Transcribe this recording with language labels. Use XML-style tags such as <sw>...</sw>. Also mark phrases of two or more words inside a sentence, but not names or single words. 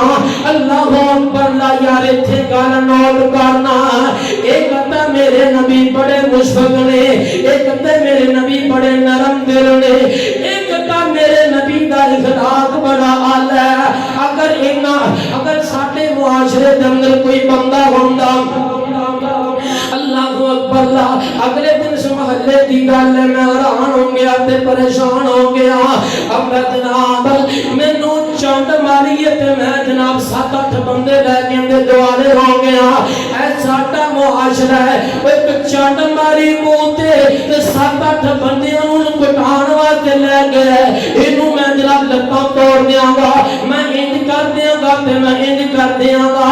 <ar>الله أكبر</ar> <pa>لا یار ایتھے گل نوٹ کرنا، اک تو میرے نبی بڑے مشفق نے، اک تو میرے نبی بڑے نرم دل نے، اک تو میرے نبی دا اخلاق بڑا اعلیٰ ہے. اگر ساڈے معاشرے دے اندر کوئی بندہ ہوندا</pa> <ar>الله أكبر لا,</ar> <pa>اگلے دن اس محلے کی گل میں حیران ہو گیا تے پریشان ہو گیا. اب میں جناب مینوں چنڈ ماری ہے تے میں جناب 7-8 بندے لیکے اندر دوارے ہو گیا. اے ساڈا معاشرہ ہے، اک چنڈ ماری منہ تے 7-8 بندیاں نوں پٹاݨ واسطے لے گئے، اینوں میں جناب لتاں توڑ دیانگا، میں انج کر دیانگا تے میں انج کر دیانگا.</pa>